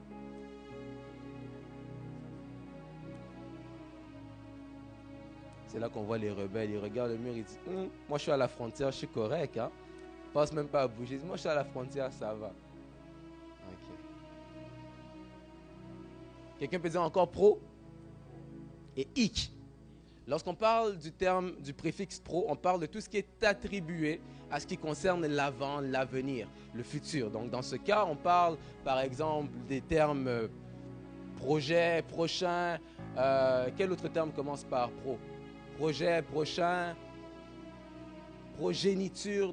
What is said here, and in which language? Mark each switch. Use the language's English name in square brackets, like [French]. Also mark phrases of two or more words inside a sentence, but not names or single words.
[French] C'est là qu'on voit les rebelles. Ils regardent le mur, ils disent moi je suis à la frontière, je suis correct. Hein? Je pense même pas à bouger. Moi je suis à la frontière, ça va. Ok. Quelqu'un peut dire encore pro et hic. Lorsqu'on parle du préfixe pro, on parle de tout ce qui est attribué à ce qui concerne l'avant, l'avenir, le futur. Donc dans ce cas, on parle par exemple des termes projet, prochain. Quel autre terme commence par pro? Projet, prochain, progéniture.